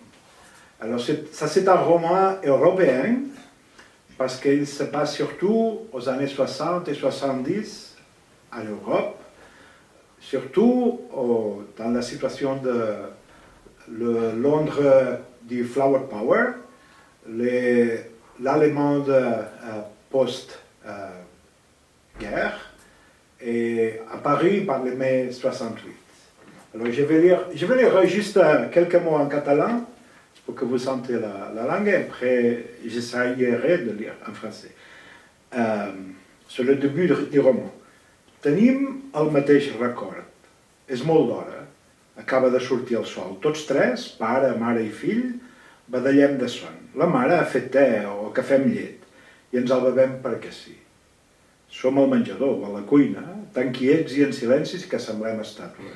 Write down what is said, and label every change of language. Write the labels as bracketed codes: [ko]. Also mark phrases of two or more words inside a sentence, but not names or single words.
[fr] Alors ça c'est un roman européen, parce qu'il se passe surtout aux années 60 et 70 en Europe, surtout dans la situation de le Londres du Flower Power, l'Allemande post-guerre, et à Paris par le mai 68. Alors je vais lire juste quelques mots en catalan pour que vous sentiez la langue, et après j'essayerai de lire en français. Sur le début du roman. [ca] Tenim el mateix record. És molt d'hora. Acaba de sortir el sol. Tots 3, pare, mare i fill, badallem de son. La mare ha fet te o cafè amb llet i ens el bevem perquè sí. Som al menjador, a la cuina, tan quiets i en silencis que semblem estàtues.